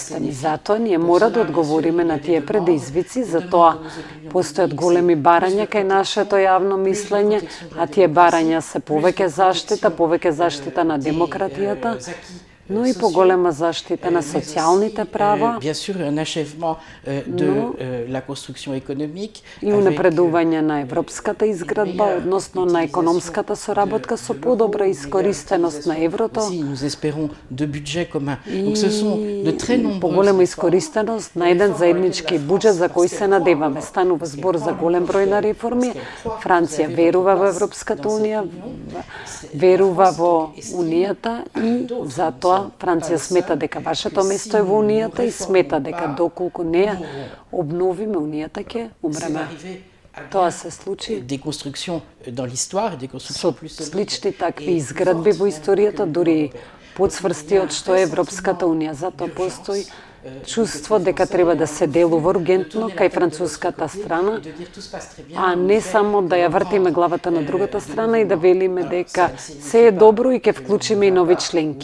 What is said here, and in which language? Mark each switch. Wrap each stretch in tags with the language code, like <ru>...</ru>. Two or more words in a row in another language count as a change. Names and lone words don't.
<mk>И затоа ние мора да одговориме на тие предизвици, затоа постојат големи барања кај нашето јавно мислење, а тие барања се повеќе заштита на демократијата, но и поголема заштита на социјалните права,</mk> <fr>bien sûr un achèvement de la construction économique</fr> <mk>и унапредување на европската изградба, односно на економската соработка со подобра искористеност на еврото</mk> <fr>aussi nous espérons de budget commun. Donc ce sont de très</fr> <mk>и</mk> <fr>nombreux</fr> <mk>поголема искористеност на еден заеднички буџет за кој се надеваме. Станува збор за голем број на реформи. Франција верува во Европската унија, верува во Унијата и затоа Франција смета дека вашето место е во Унијата и смета дека доколку не ја обновиме Унијата ќе умреме. Тоа се случи</mk> <fr>des constructions dans l'histoire, des constructions</fr> <mk>со</mk> <fr>plus</fr> <mk>слични такви изградби во историјата, дури подсврсти од што е Европската унија. Затоа постои чувство дека треба да се делува ургентно кај француската страна, а не само да ја вртиме главата на другата страна и да велиме дека се е добро и ќе вклучиме и нови членки.</mk>